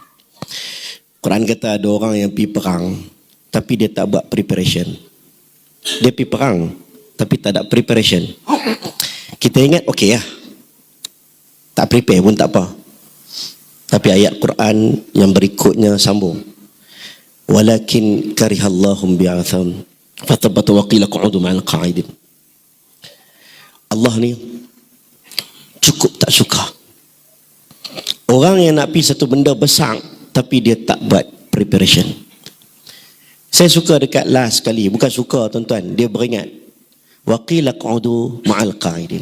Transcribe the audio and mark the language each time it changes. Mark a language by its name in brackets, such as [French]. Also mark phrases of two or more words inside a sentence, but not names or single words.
[Malay] Quran kata ada orang yang pergi perang tapi dia tak buat preparation. Dia pergi perang tapi tak ada preparation. Kita ingat okey lah. Tak prepare pun tak apa. Tapi ayat Quran yang berikutnya sambung. [Arabic] ولكن كره الله انبعاثهم فثبطهم وقيل اقعدوا مع القاعدين. [Malay] Allah ni cukup tak suka orang yang nak pergi satu benda besar tapi dia tak buat preparation. Saya suka dekat last kali, bukan suka tuan-tuan, dia beringat [Arabic] وقيل اقعدوا مع القاعدين.